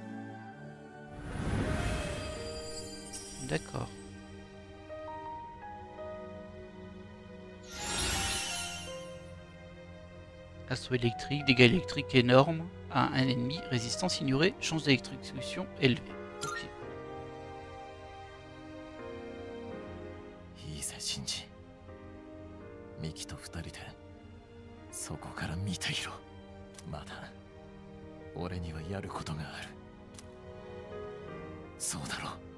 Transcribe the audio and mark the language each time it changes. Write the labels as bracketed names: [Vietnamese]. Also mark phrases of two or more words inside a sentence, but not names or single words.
[French] D'accord. Assaut électrique, dégâts électriques énormes à un ennemi, résistance ignorée, chance d'électrocution élevée. Ok. [Japanese] いいぜシンジ。ミキと二人でそこから見ていろ。まだ俺にはやることがある。そうだろ